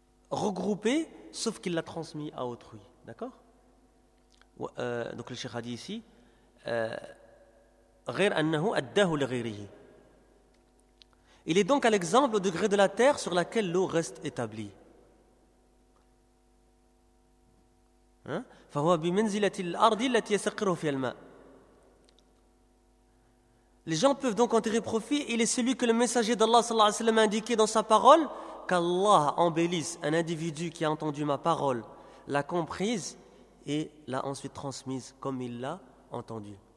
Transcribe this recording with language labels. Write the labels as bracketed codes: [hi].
[fr] Regroupé, sauf qu'il l'a transmis à autrui. D'accord ? Donc le cheikh a dit ici, [ar] غير أنه أداه لغيره. [fr] Il est donc à l'exemple au degré de la terre sur laquelle l'eau reste établie. [ar] فهو بمنزلة الأرض التي يسقره فيها الماء. [fr] Les gens peuvent donc en tirer profit. Il est celui que le messager d'Allah sallallahu alayhi wa sallam a indiqué dans sa parole, qu'Allah embellisse un individu qui a entendu ma parole, l'a comprise et l'a ensuite transmise comme il l'a entendue.